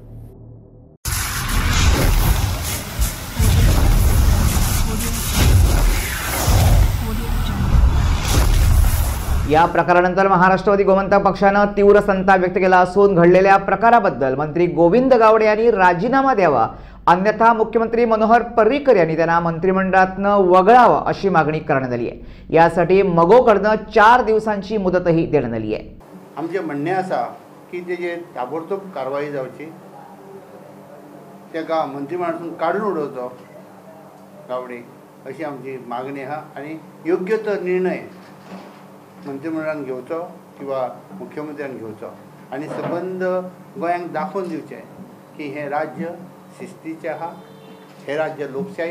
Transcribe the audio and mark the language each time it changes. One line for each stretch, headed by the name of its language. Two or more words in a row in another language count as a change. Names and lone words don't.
Marathi: या प्रकारानंतर महाराष्ट्रवादी गोमंतक पक्षानं तीव्र संताप व्यक्त केला असून घडलेल्या प्रकाराबद्दल मंत्री गोविंद गावडे यांनी राजीनामा द्यावा, अन्यथा मुख्यमंत्री मनोहर पर्रीकर यांनी त्यांना मंत्रिमंडळातनं वगळावं अशी मागणी करण्यात आली आहे। यासाठी मगोकडनं 4 दिवसांची मुदतही देण्यात आली आहे।
Konkani: आमचे म्हणणे असा की जे ताबडतोब कारवाई जावची, त्या मंत्रिमंडळातून काढून उडोवचो गावडे अशी आमची मागणी आहा आणि योग्य तो निर्णय मंत्रिमंडळान घेवचो किंवा मुख्यमंत्र्यान घेवचो आणि संबंध गोंयांक दाखोवन दिवचे की हे राज्य शिस्तीचे आहा, हे राज्य लोकशाही